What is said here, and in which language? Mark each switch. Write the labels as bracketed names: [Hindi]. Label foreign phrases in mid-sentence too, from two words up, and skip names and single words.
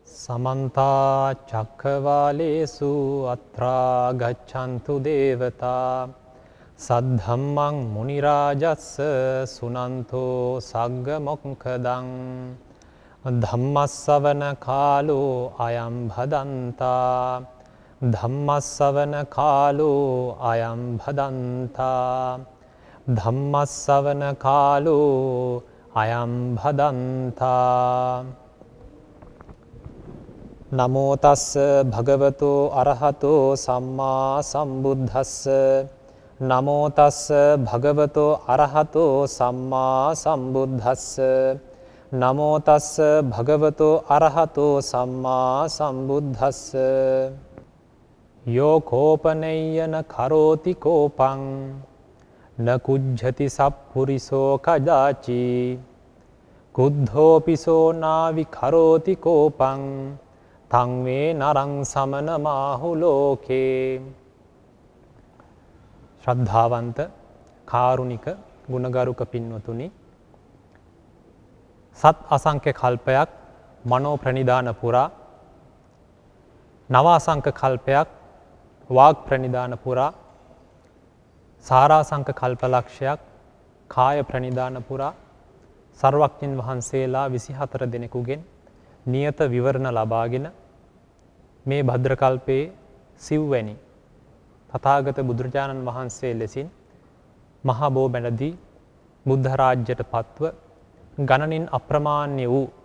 [Pali] समन्ता चक्रवालेषु अत्रा गच्छन्तु देवता सद्धम्मं मुनिराजस्य सुनन्तो सग्गमोक्खदं धम्मस्सवන කාලෝ අයං භදන්තා ධම්මස්සවන කාලෝ අයං භදන්තා ධම්මස්සවන කාලෝ අයං භදන්තා නමෝ තස්ස භගවතෝ අරහතෝ සම්මා සම්බුද්දස්ස නමෝ තස්ස භගවතෝ අරහතෝ සම්මා සම්බුද්දස්ස නමෝ තස්ස භගවතෝ අරහතෝ සම්මා සම්බුද්දස්ස යෝ කෝපනෙය්‍යන කරෝති කෝපං න කුජ්ජති සප්පුරිසෝ කදාචි කුද්ධෝපිසෝ නාවි කරෝති කෝපං තං වේ නරං සමන මාහු ලෝකේ. [Sinhala] ශ්‍රද්ධාවන්ත කාරුණික ගුණගරුක පින්වතුනි, සත් අසංඛ්‍ය කල්පයක් මනෝ ප්‍රනිධාන පුරා, නව අසංඛ්‍ය කල්පයක් වාග් ප්‍රනිධාන පුරා, සාරාසංඛ්‍ය කල්පලක්ෂයක් කාය ප්‍රනිධාන පුරා සර්වඥන් වහන්සේලා 24 දෙනෙකුගෙන් නියත විවරණ ලබාගෙන මේ භද්‍රකල්පයේ සිව්වැනි තථාගත බුදුරජාණන් වහන්සේ ලෙසින් මහා බෝ බැලදී බුද්ධ රාජ්‍යයට පත්ව ගණනින් අප්‍රමාණ්‍ය වූ